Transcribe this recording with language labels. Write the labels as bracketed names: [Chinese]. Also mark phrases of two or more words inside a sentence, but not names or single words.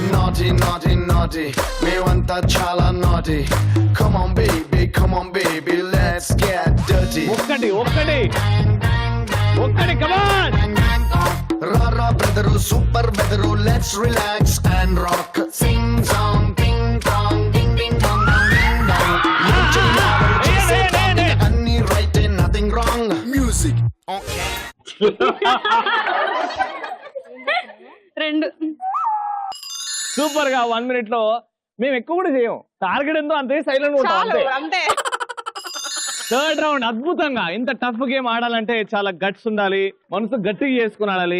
[English] Naughty, naughty, naughty. Me want that chala naughty. Come on, baby, let's get dirty. [Telugu] ఒక్కటి కమాన్. [English] Rara brother, super weather, let's relax and rock. Sing song, ding dong, ding ding dong dong ding dong. Annie right and nothing wrong. Music. Okay. [Telugu] సూపర్ గా 1 minute లో మేము ఎక్కువ కూడా చేయం. టార్గెట్ ఎంతో అంతే, సైలెంట్ ఉంటాం చాలు అంతే. అంతే. [English] third round [Telugu] అద్భుతంగా. ఇంత [English] tough game [Telugu] ఆడాలంటే చాలా గట్స్ ఉండాలి, మనసు గట్టిగా చేసుకుని ఆడాలి.